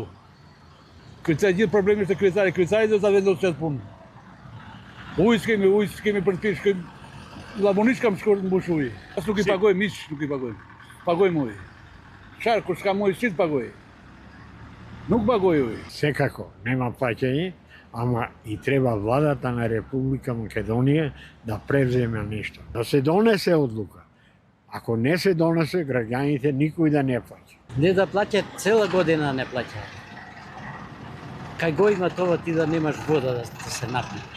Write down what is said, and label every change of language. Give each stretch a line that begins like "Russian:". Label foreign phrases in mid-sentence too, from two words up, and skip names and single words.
Albanian: Kryetari gjithë problemi është kryetari. Kryetari do ta vendosë çfarë punë. Ujë s'kemi për të pishë. Labonisht kam shkuar të mbush ujë. As nuk i pagoj miq, nuk i pagoj. Pagojmë ujë. Çfarë kur s'kam ujë si të pagoj? Nuk pagoj ujë.
Macedonian: Секако, нема плаќање, ама и треба владата на Република Македонија да превземе нешто. Да се донесе одлука. Ако не се донесе, граѓаните никој да не плаќа. Не да плаќат, цела година не плаќаат. Кај го има това ти да немаш вода да се напиеш.